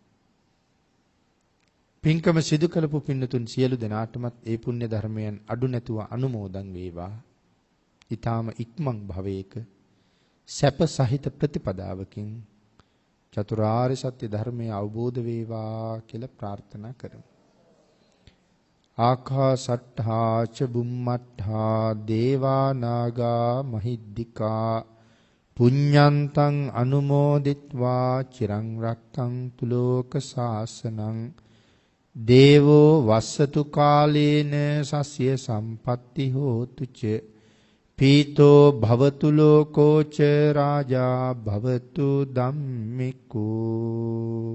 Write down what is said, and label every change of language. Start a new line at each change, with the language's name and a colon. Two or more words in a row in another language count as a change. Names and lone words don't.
Sinhala: පින්කම සිදු කළපු පින්නතුන් සියලු දෙනාටමත් ඒ පුණ්‍ය ධර්මයන් අඩු නැතුව අනුමෝදන් වේවා. ඊ타ම ඉක්මන් භවයක සැප සහිත ප්‍රතිපදාවකින් චතුරාර්ය සත්‍ය ධර්මය අවබෝධ වේවා කියලා ප්‍රාර්ථනා කරමු.
Pali: ආකාසට්ඨා ච බුම්මට්ඨා දේවා නාග මහිද්దికා පුඤ්ඤන්තං අනුමෝදිත්වා චිරං රක්ඛන්තු ලෝක සාසනං දේවෝ වස්සතු කාලේන සස්ය සම්පatti හෝතු ච පීතෝ භවතු ලෝකෝ ච රාජා භවතු ධම්මිකෝ.